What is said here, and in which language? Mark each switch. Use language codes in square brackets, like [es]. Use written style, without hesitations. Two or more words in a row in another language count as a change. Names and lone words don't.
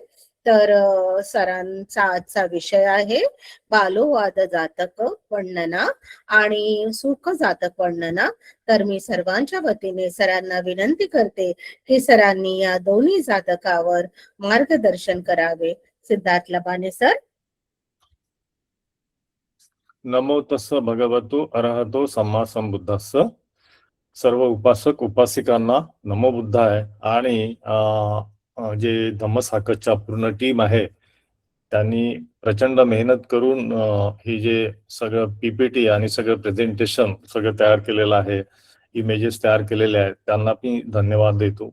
[mr] तर सरांचा आजचा विषय आहे बालोवाद जातक वर्णना आणि सुख जातक वर्णना. तर मी सर्वांच्या वतीने सरांना विनंती करते की सरांनी या दोन्ही जातकावर मार्गदर्शन करावे. सिद्धार्थ लबाने सर. [pi] नमो तस्स भगवतो अरहतो सम्मा संबुद्धस्स. [mr] सर्व उपासक उपासिकांना [pi] नमो बुद्धाय. [mr] आणि जे धम्मसाकटच्या पूर्ण टीम आहे त्यांनी प्रचंड मेहनत करून हे जे सगळं PPT आणि सगळं प्रेझेंटेशन सगळं तयार केलेलं आहे, इमेजेस तयार केलेले आहेत, त्यांना मी धन्यवाद देतो.